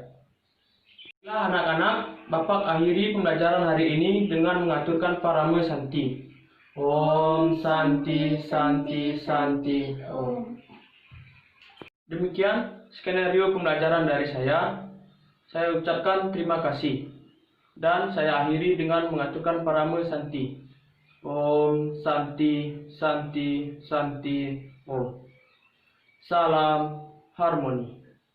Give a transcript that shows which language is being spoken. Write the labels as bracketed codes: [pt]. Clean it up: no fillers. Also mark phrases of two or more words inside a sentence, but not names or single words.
[id] Baiklah anak-anak, Bapak akhiri pembelajaran hari ini dengan mengaturkan [sa] परम शान्ति. ॐ शान्ति शान्ति शान्ति ॐ. [id] Demikian skenario pembelajaran dari saya. Saya ucapkan terima kasih. Dan saya akhiri dengan mengaturkan [sa] परम शान्ति. ॐ शान्ति शान्ति शान्ति ॐ. [id] Salam harmoni.